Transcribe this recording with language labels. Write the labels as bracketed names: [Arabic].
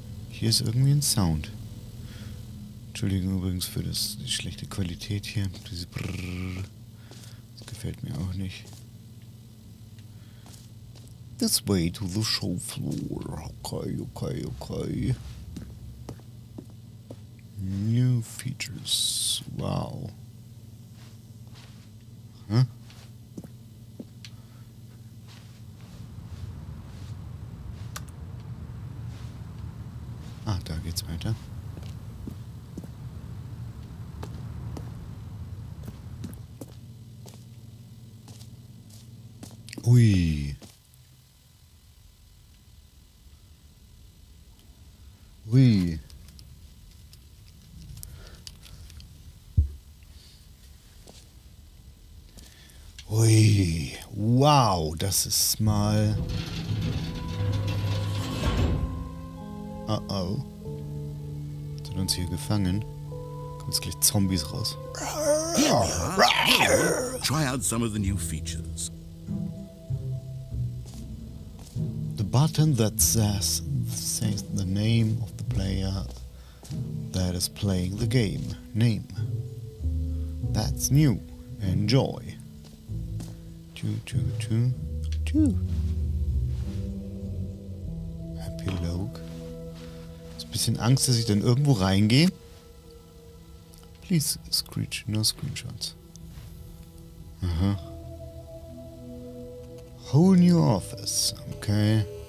[German] Hier ist irgendwie ein Sound. Entschuldigung übrigens für die schlechte Qualität hier. Diese Brrrr. Das gefällt mir auch nicht. [English] This way to the show floor. Okay. New features. Wow. Huh? [German] Ah, da geht's weiter. Ui. Ui. Ui. Wow, das ist mal... Oh. Sind uns hier gefangen? Kommen jetzt gleich Zombies raus. [English] Here we are. Try out some of the new features. The button that says the name of the player that is playing the game. Name. That's new. Enjoy. 2. Epilogue. [German] Ist ein bisschen Angst, dass ich dann irgendwo reingehe. [English] Please screech, no screenshots. Aha. Whole new office. Okay.